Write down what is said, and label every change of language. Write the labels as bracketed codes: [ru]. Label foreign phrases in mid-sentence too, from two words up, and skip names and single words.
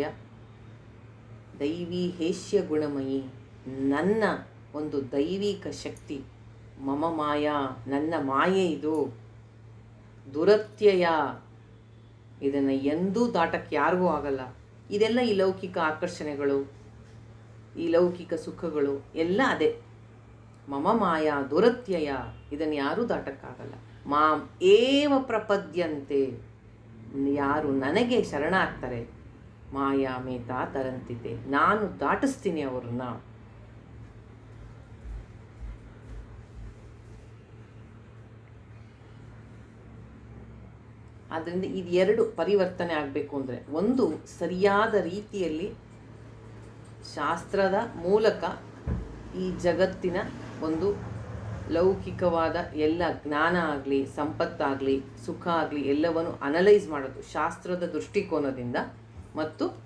[sa] ದೈವೀ ಹೇಷ್ಯ ಗುಣಮಯಿ, [kn] ನನ್ನ ಒಂದು ದೈವಿಕ ಶಕ್ತಿ, [sa] ಮಮ ಮಾಯಾ, [kn] ನನ್ನ ಮಾಯೆ ಇದು, ದುರತ್ಯಯ, ಇದನ್ನು ಎಂದೂ ದಾಟಕ್ಕೆ ಯಾರಿಗೂ ಆಗಲ್ಲ. ಇದೆಲ್ಲ ಈ ಲೌಕಿಕ ಆಕರ್ಷಣೆಗಳು, ಈ ಲೌಕಿಕ ಸುಖಗಳು ಎಲ್ಲ ಅದೇ. [sa] ಮಮ ಮಾಯಾ ದುರತ್ಯಯ, [kn] ಇದನ್ನು ಯಾರೂ ದಾಟಕ್ಕಾಗಲ್ಲ. [sa] ಮಾಂ ಏವ ಪ್ರಪದ್ಯಂತೆ, [kn] ಯಾರು ನನಗೆ ಶರಣಾಗ್ತಾರೆ, [sa] ಮಾಯಾ ಮೇತಾ ತರಂತಿತೆ, [kn] ನಾನು ದಾಟಿಸ್ತೀನಿ ಅವ್ರನ್ನ. ಆದ್ದರಿಂದ ಇದು ಎರಡು ಪರಿವರ್ತನೆ ಆಗಬೇಕು ಅಂದರೆ, ಒಂದು ಸರಿಯಾದ ರೀತಿಯಲ್ಲಿ ಶಾಸ್ತ್ರದ ಮೂಲಕ ಈ ಜಗತ್ತಿನ ಒಂದು ಲೌಕಿಕವಾದ ಎಲ್ಲ ಜ್ಞಾನ ಆಗಲಿ, ಸಂಪತ್ತಾಗಲಿ, ಸುಖ ಆಗಲಿ ಎಲ್ಲವನ್ನು ಅನಲೈಸ್ ಮಾಡೋದು ಶಾಸ್ತ್ರದ ದೃಷ್ಟಿಕೋನದಿಂದ, ಮತ್ತು